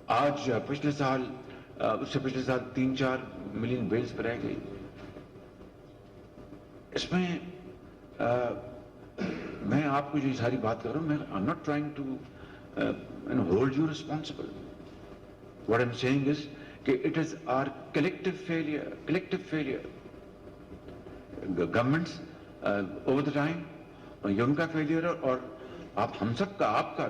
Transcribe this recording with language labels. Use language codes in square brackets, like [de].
[ur] آج پچھلے سال, اس سے پچھلے سال 3-4 ملین بیلز پہ رہ گئی. اس میں میں آپ کو جو یہ ساری بات کر رہا ہوں, میں [en] I'm not trying to hold you responsible. What I'm saying is کہ it is our collective failure. Governments over the time, [ur] یہ ان کا فیلئر ہے, اور ہم سب کا, آپ کا.